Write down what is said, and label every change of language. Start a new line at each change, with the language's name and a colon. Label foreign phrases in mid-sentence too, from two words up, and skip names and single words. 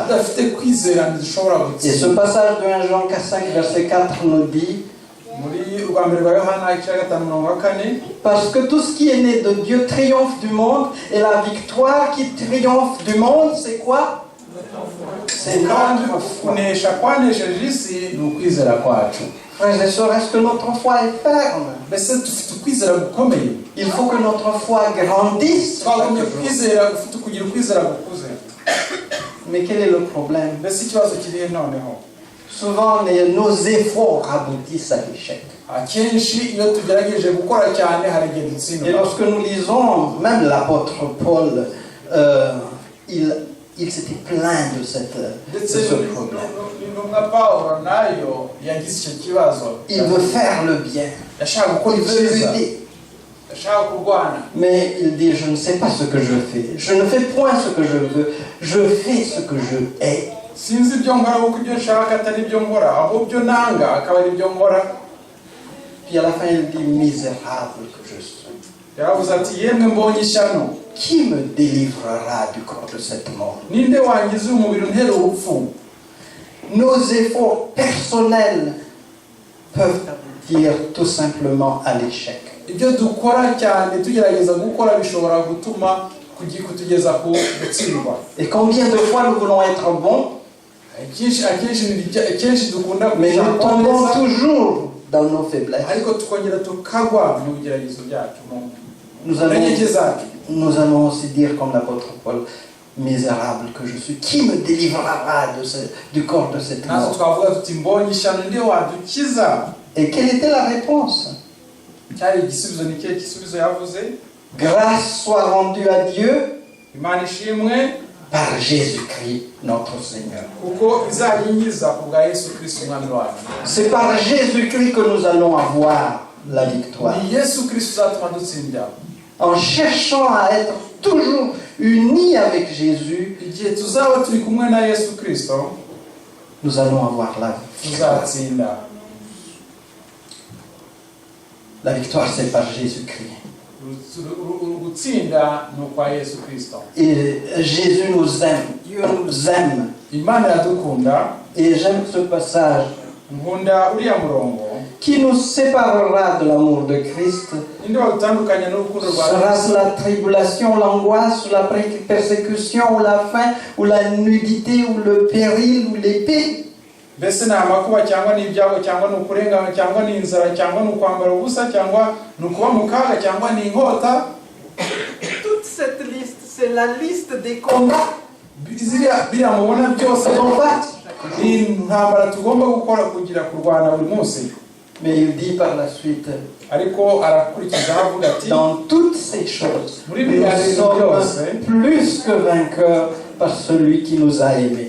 French: Et ce passage de 1 Jean 5, verset 4 nous dit: parce que tout ce qui est né de Dieu triomphe du monde, et la victoire qui triomphe du monde, c'est quoi? C'est notre foi. Frères et sœurs, est-ce que notre foi est ferme?
Kinyarwanda: mbese dufite ukwizera gukomeye
French: Il faut que notre foi grandisse.
Kinyarwanda: twagumye kwizera ufite kugira ukwizera gukuze.
French: Mais quel est le problème?
Kinyarwanda: mbese ikibazo kirihe noneho?
French: Souvent, nos efforts aboutissent à l'échec.
Kinyarwanda: akenshi iyo tugerageje gukora cyane hari igihe
French: Et
Kinyarwanda: dutsindwa.
French: lorsque nous lisons, même l'apôtre Paul, il s'était plaint de ce problème.
Kinyarwanda: intumwa Pawulo nayo yagize icyo kibazo.
French: Il veut faire le bien.
Kinyarwanda: yashaka gukora
French: Il veut
Kinyarwanda: icyiza,
French: lutter.
Kinyarwanda: yashaka kurwana,
French: Mais il dit, je ne sais pas ce que je fais. Je ne fais point ce que je veux. Je fais ce que je hais.
Kinyarwanda: sinzi ibyo nkora kuko ibyo nshaka atari ibyo nkora, ahubwo ibyo nanga akaba ari ibyo nkora.
French: Puis à la fin, il dit, misérable que je suis.
Kinyarwanda: yaravuze ati yemwe mbonye ishyano,
French: Qui me délivrera du corps de cette mort?
Kinyarwanda: ninde wangiza umubiri untera urupfu?
French: Nos efforts personnels peuvent aboutir tout simplement à l'échec.
Kinyarwanda: ibyo dukora cyane tugerageza gukora bishobora gutuma kutugeza ku gutsindwa.
French: Et combien de fois nous voulons être bons,
Kinyarwanda: akenshi dukunda
French: mais nous
Kinyarwanda: gushaka
French: tombons
Kinyarwanda: neza,
French: toujours dans nos faiblesses.
Kinyarwanda: ariko tukongera tukagwa mu bigeragezo byacu, mu
French: Nous
Kinyarwanda: ntege zacu.
French: allons aussi dire comme l'apôtre Paul, misérable que je suis, qui me délivrera du corps de cette
Kinyarwanda: natwe
French: mort?
Kinyarwanda: twavuga tuti mbonye ishyano nde wadukiza.
French: Et quelle était la réponse?
Kinyarwanda: cyari igisubizo, ni kihe gisubizo yavuze?
French: Grâce soit rendue à Dieu
Kinyarwanda: imana ishimwe
French: par Jésus-Christ notre Seigneur.
Kinyarwanda: kuko izayinyiza ku bwa Yesu Kristo umwami wacu.
French: C'est par Jésus-Christ que nous allons avoir la victoire.
Kinyarwanda: ni Yesu Kristo uzatuma dutsindira.
French: En cherchant à être toujours unis avec Jésus,
Kinyarwanda: igihe tuzaba turi kumwe na Yesu Kristo
French: nous allons avoir la victoire.
Kinyarwanda: tuzatsinda.
French: La victoire, c'est par Jésus-Christ.
Kinyarwanda: gutsinda ni ukwa Yesu Kristo.
French: Et Jésus nous aime. Dieu nous aime.
Kinyarwanda: Imana iradukunda.
French: Et j'aime ce passage.
Kinyarwanda: nkunda uriya murongo.
French: Qui nous séparera de l'amour de Christ?
Kinyarwanda: ninde wadutandukanya n'urukundo rwa
French: Sera-ce la tribulation, l'angoisse, ou la persécution, ou la faim, ou la nudité, ou le péril, ou l'épée?
Kinyarwanda: mbese ni amakuba cyangwa ni ibyago cyangwa ni ukurengana cyangwa ni inzara cyangwa ni ukwambara ubusa cyangwa ni ukuba mu kaga cyangwa ni inkota?
French: Toute cette liste, c'est la liste des combats.
Kinyarwanda: biriya mubona byose ni intambara tugomba gukora kugira kurwana buri munsi.
French: Mais il dit par la suite,
Kinyarwanda: ariko arakurikiza avuga ati
French: dans toutes ces choses,
Kinyarwanda: muri
French: nous
Kinyarwanda: biriya bintu
French: sommes
Kinyarwanda: byose
French: plus que vainqueurs par celui qui nous a aimés.